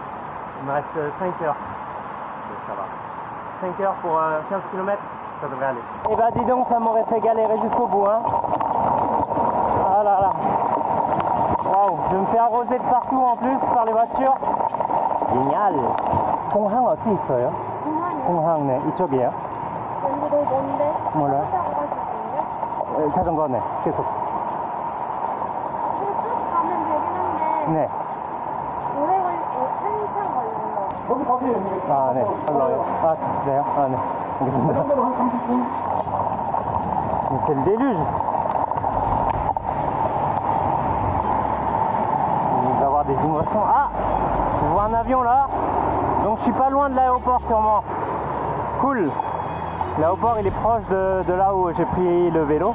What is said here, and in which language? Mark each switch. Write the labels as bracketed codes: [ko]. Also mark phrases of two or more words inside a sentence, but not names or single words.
[fr] Il me reste 5 heures. Donc ça va. 5 heures pour 15 km, ça devrait aller. Et bah dis donc, ça m'aurait fait galérer jusqu'au bout, hein. Ah là là. Waouh, je me fais arroser de partout en plus par les voitures. Génial. [ko] 공항 어디 있어요? 공항 네, 이쪽이에요. 몰라. 자전거 네, 계속. 네. 아, 네. 아, 그래요? 아, 네. 알겠습니다. [fr] C'est le déluge. Il va y avoir des inondations. Ah! Je vois un avion là. Donc je suis pas loin de l'aéroport sûrement. Cool. L'aéroport il est proche de là où j'ai pris le vélo.